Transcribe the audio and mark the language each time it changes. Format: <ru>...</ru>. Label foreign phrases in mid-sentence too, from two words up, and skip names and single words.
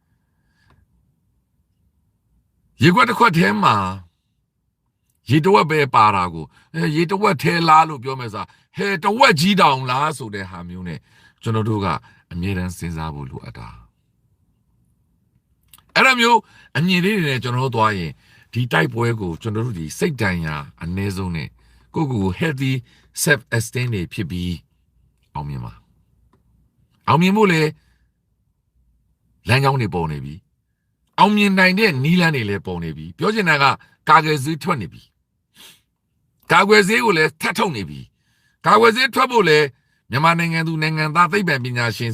<my>ရေခွက်တစ်ခွက်ထဲမှာရေတဝက်ပဲပါတာကိုရေတဝက်ထဲလားလို့ပြောမယ်စားဟဲတဝက်ကြီးတောင်လားဆိုတဲ့ဟာမျိုးနဲ့ကျွန်တော်တို့ကအမြဲတမ်းစဉ်းစားဖို့လိုအပ်တာ အဲ့လိုမျိုးအမြင်လေးတွေနဲ့ကျွန်တော်တို့သွားရင်ဒီတိုက်ပွဲကိုကျွန်တော်တို့ဒီစိတ်တန်ရာအနည်းဆုံးနဲ့ကိုယ့်ကိုယ်</my> <en>healthy self esteem</en> <my>တွေဖြစ်ပြီးအောင်မြင်ပါအောင်မြင် ဖို့လေလမ်းကြောင်းတွေပေါ်နေပြီအောင်မြင်နိုင်တဲ့နီးလန်းတွေလည်းပေါ်နေပြီပြောချင်တာကကာကွယ်ဆေးထွက်နေပြီကာ ကွယ်ဆေးကိုလည်းထပ်ထုတ်နေပြီကာကွယ်ဆေးထွက်ဖို့လည်းမြန်မာနိုင်ငံသူနိုင်ငံသားသိပ္ပံပညာရှင်</my>